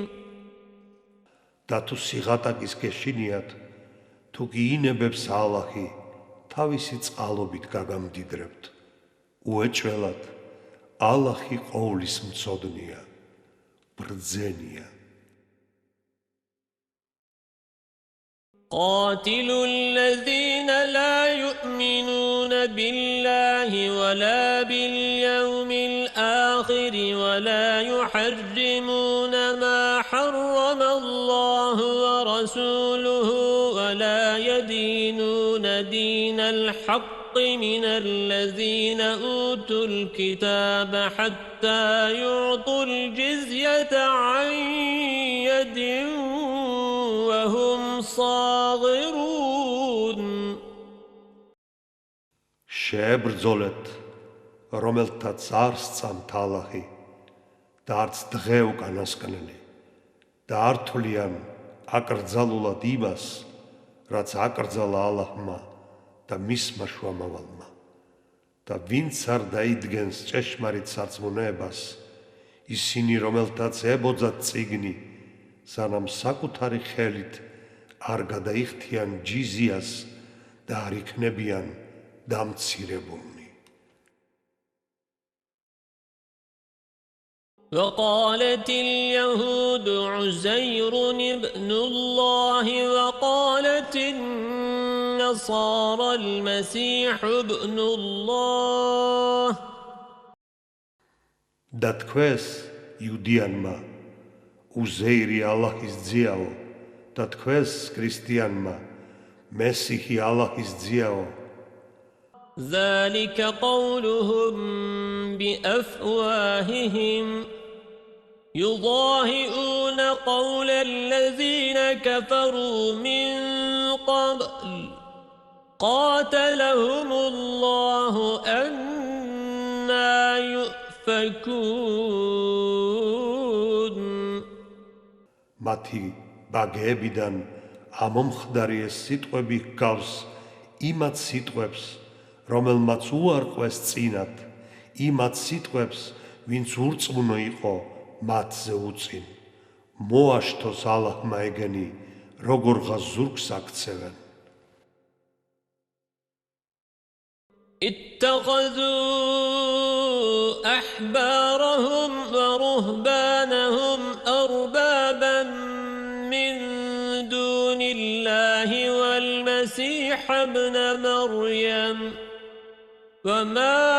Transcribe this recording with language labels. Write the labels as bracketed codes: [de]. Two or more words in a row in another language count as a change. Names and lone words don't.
[ka] და თუ სიღატაკის გეშინიათ, თუ კი ინებებს ალლაჰი, თავისი წყალობით გაგამდიდრებთ. უეჭველად, ალლაჰი ყოვლის მცოდნია, ბრძენია. [ar] قاتلوا الذين لا يؤمنون بالله ولا باليوم الآخر ولا يحرمون ما حرم الله ورسوله ولا يدينون دين الحق من الذين أوتوا الكتاب حتى يعطوا الجزية عن يد وهم صاغرون. [ka] შეებრძოლეთ, რომელთაც არ სწამთ ალლაჰი და არც დღე უკანასკნელი და არ თვლიან აკრძალულად იმას, რაც აკრძალა ალლაჰმა და მისმა შუამავალმა. და ვინც არ დაიდგენს ჭეშმარიტ სარწმუნოებას, ისინი, რომელთაც ებოძათ წიგნი, სანამ საკუთარი ხელით არ გადაიხდიან ჯიზიას და არ იქნებიან დამცირებულნი. [ar] وقالت اليهود عزير ابن الله وقالت النصارى المسيح ابن الله. [ka] და თქვეს იუდიანმა უზეირი ალლაჰის ძიაო და თქვეს ქრისტიანმა მესიჰი ალლაჰის ძიაო. [ar] ذلك قولهم بأفواههم يضاهئون قول الذين كفروا من قبل قاتلهم الله أنى يؤفكون. [ka] მათი ბაგეებიდან ამომხდარი ეს სიტყვები ჰგავს იმათ სიტყვებს, რომელმაც უარყვეს წინათ, იმათ სიტყვებს, ვინც ურწმუნო იყო მათზე უწინ. მოაშთოს ალლაჰმა ეგენი, როგორღაც ზურგს აქცევენ. [ar] اتخذوا أحبارهم ورهبانهم أربابا من دون الله والمسيح ابن مريم وما